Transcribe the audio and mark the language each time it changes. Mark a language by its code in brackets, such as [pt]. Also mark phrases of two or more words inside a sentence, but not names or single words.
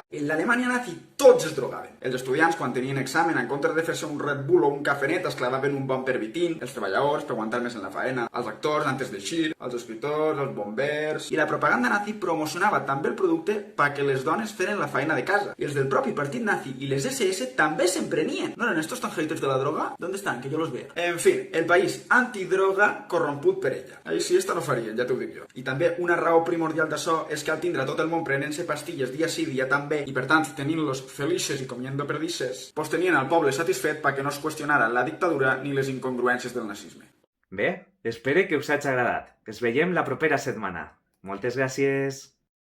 [ca] En l'Alemanya nazi tots es drogaven. Els estudiants, quan tenien examen, en comptes de fer-se un Red Bull o un cafenet, es clavaven un bon pervitin, els treballadors, per aguantar més en la faena, els actors, antes d'eixir, els escriptors, els bombers... I la propaganda nazi promocionava també el producte perquè les dones feren la feina de casa. I els del propi partit nazi i les SS també se'n prenien. [es] ¿No eren estos tan haters de la droga? ¿Dónde están? Que yo los vea. [ca] En fi, el país antidroga corromput per ella. Així esta no farien, ja t'ho dic jo. I també una raó primordial d'això és que al tindre tot el món prenent-se pastilles dia sí, dia també, i per tant tenint-los felices i [es] comiendo perdices, [ca] pues tenien el poble satisfet perquè no es qüestionara la dictadura ni les incongruències del nazisme. Bé, espero que us hagi agradat. Ens veiem la propera setmana. Moltes gràcies!